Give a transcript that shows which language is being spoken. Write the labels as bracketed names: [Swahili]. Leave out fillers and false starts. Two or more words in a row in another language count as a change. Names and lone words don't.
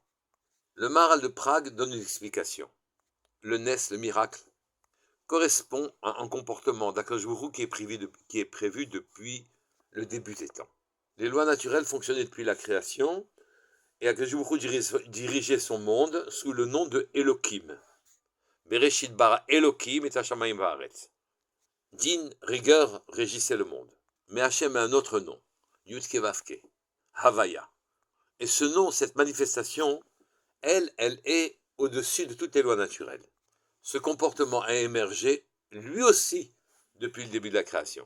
[French] Le Maharal de Prague donne une explication. Le Nes, le miracle, correspond à un comportement d' [Hebrew] הקדוש ברוך הוא [French] qui est prévu depuis le début des temps. Les lois naturelles fonctionnaient depuis la création, et [Hebrew] הקדוש ברוך הוא [French] dirigeait son monde sous le nom de Elohim. [Hebrew] בראשית ברא אלהים את השמים והארץ. [French] Din, rigueur, régissait le monde. Mais Hachem a un autre nom, [Hebrew] יודקי ואוקי, [French] Havaya. Et ce nom, cette manifestation, elle est au-dessus de toutes les lois naturelles. Ce comportement a émergé, lui aussi, depuis le début de la création.